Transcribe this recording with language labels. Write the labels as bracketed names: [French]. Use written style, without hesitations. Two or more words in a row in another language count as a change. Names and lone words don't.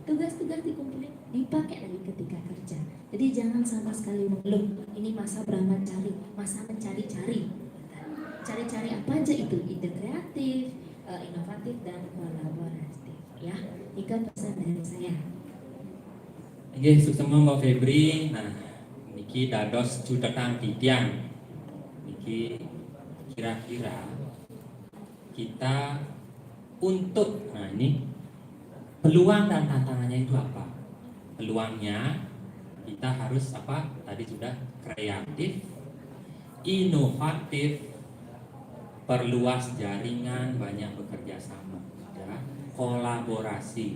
[Indonesian] Tugas-tugas dikumpulin dipakai lagi ketika kerja. Jadi jangan sama sekali mengeluh. Ini masa mencari, masa mencari-cari. Cari-cari apa aja itu, ide kreatif, inovatif dan kolaboratif. Ya, itu pesan dari saya. Oke, sukses Mbak Febri. Nah, [Balinese] niki dados judekan titiang. [Indonesian] Niki kira-kira kita untuk, nah ini peluang dan tantangannya itu apa? Peluangnya kita harus apa? Tadi sudah kreatif, inovatif, perluas jaringan, banyak bekerja sama, ya, kolaborasi.